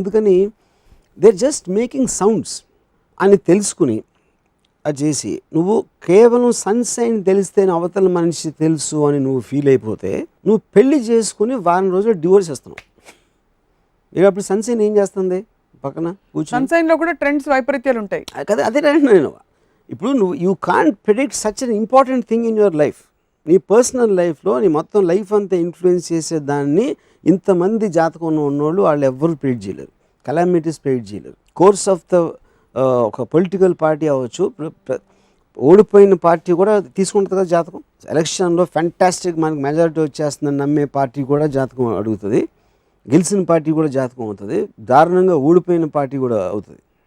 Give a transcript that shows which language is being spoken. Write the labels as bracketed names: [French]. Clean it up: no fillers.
[Telugu] అందుకని [English] they are just making sounds [Telugu] అని తెలుసుకుని అది చేసి, నువ్వు కేవలం సన్ సైన్ తెలిస్తేనే అవతల మనిషి తెలుసు అని నువ్వు ఫీల్ అయిపోతే నువ్వు పెళ్లి చేసుకుని వారం రోజులు డివోర్స్ చేస్తున్నావు. ఇక అప్పుడు సన్ సైన్ ఏం చేస్తుంది పక్కన కూర్చొని? సన్ సైన్ లో కూడా ట్రెండ్స్ వైపరీత్యాలు ఉంటాయి కదా. అదే నేను ఇప్పుడు [English] you can't predict such an important thing in your life. [Telugu] నీ పర్సనల్ లైఫ్లో నీ మొత్తం లైఫ్ అంతా ఇన్ఫ్లుయెన్స్ చేసే దాన్ని ఇంతమంది జాతకం ఉన్నోళ్ళు వాళ్ళు ఎవ్వరు ప్రెడిక్ట్ చేయలేరు. కలామిటీస్ ప్రెడిక్ట్ చేయలేరు. కోర్స్ ఆఫ్ ద ఒక పొలిటికల్ పార్టీ అవ్వచ్చు, ఓడిపోయిన పార్టీ కూడా తీసుకుంటుంది కదా జాతకం. ఎలక్షన్లో ఫ్యాంటాస్టిక్ మనకి మెజారిటీ వచ్చేస్తుందని నమ్మే పార్టీ కూడా జాతకం అడుగుతుంది, గెలిచిన పార్టీ కూడా జాతకం అవుతుంది, దారుణంగా ఓడిపోయిన పార్టీ కూడా అవుతుంది.